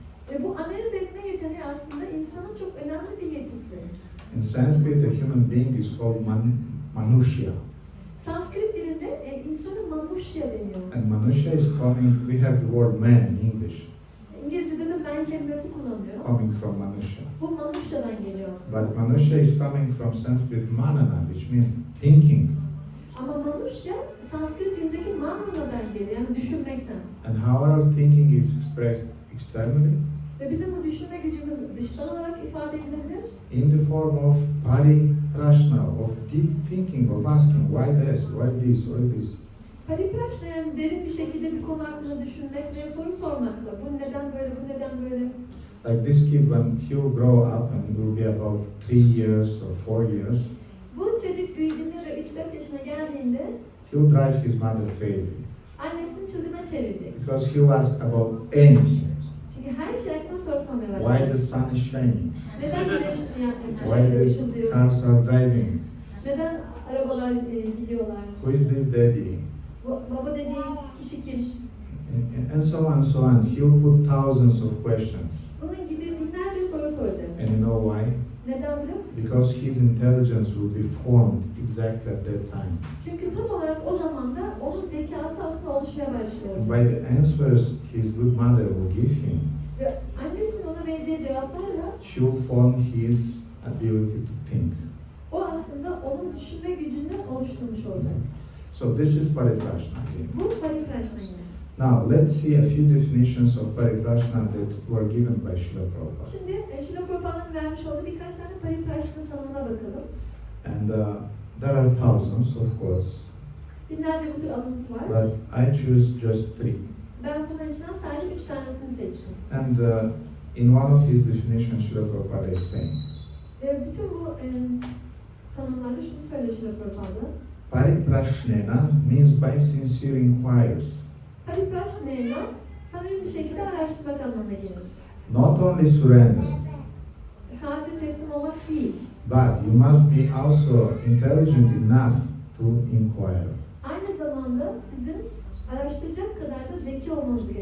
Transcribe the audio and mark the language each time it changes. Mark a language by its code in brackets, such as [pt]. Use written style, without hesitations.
[tr] Ve bu analiz etme yeteneği aslında insanın çok önemli bir yetisi. [en] In Sanskrit, a human being is called Manushya. [tr] Sanskrit dilinde insanın Manushya deniyor. [en] And Manushya is coming, we have the word man in English, [tr] İngilizce'de de ben kelimesi kullanılıyor. [en] coming from Manushya. [tr] Bu Manushya'dan geliyor. [en] But Manushya is coming from Sanskrit manana, which means thinking. [tr] Ama Manushya Sanskrit dilindeki mananadan geliyor, yani düşünmekten. [en] And how our thinking is expressed externally? [tr] Ve bizim bu düşünme gücümüz dışsal olarak ifade edilebilir. [en] In the form of Pariprashna, of deep thinking, of asking why this, why this, why this. [tr] Pariprashna yani derin bir şekilde bir konu hakkında düşünmek ve soru sormakla. Bu neden böyle, bu neden böyle? [en] Like this kid, when he'll grow up and will be about 3 years or 4 years, [tr] Bu çocuk büyüdüğünde ve 3-4 yaşına geldiğinde [en] he'll drive his mother crazy [tr] annesini çılgına çevirecek. [en] because he'll ask about anything. [tr] Çünkü her şey hakkında soru sormaya [en] Why [tr] başlayacak. [en] the sun is shining? [tr] Neden güneş [en] Why the [tr] ışıldıyor? [en] cars are driving? [tr] Neden arabalar gidiyorlar? [en] Who is this daddy? [tr] Baba dediği kişi kim? [en] And so on and so on. He'll put thousands of questions. [tr] Bunun gibi binlerce soru soracak. [en] And you know why? [tr] Neden biliyor musun? [en] Because his intelligence will be formed exactly at that time. [tr] Çünkü tam olarak o zaman da onun zekası aslında oluşmaya başlıyor. [en] And by the answers his good mother will give him, [tr] Ve annesinin ona vereceği cevaplarla [en] she will form his ability to think. [tr] o aslında onun düşünme gücünü oluşturmuş olacak. [en] So this is Pariprashna. Okay. [tr] Bu Pariprashna yine. [en] Now let's see a few definitions of Pariprashna that were given by Srila Prabhupada. [tr] Şimdi Srila Prabhupāda'nın vermiş olduğu birkaç tane Pariprashna tanımına bakalım. [en] And there are thousands of course, [tr] Binlerce bu tür alıntı var. [en] but I choose just 3. [tr] Ben bunların içinden sadece 3 tanesini seçtim. [en] And in one of his definitions, Srila Prabhupada is saying, [tr] Ve bütün bu tanımlarda şunu söylüyor Srila Prabhupada. [en] Pariprashnena means by sincere inquiries. [tr] Pariprashna'ya samimi bir şekilde araştırmak anlamına gelir. [en] Not only surrender, [tr] Sadece teslim olmak değil. [en] but you must be also intelligent enough to inquire. [tr] Aynı zamanda sizin araştıracak kadar da zeki olmanız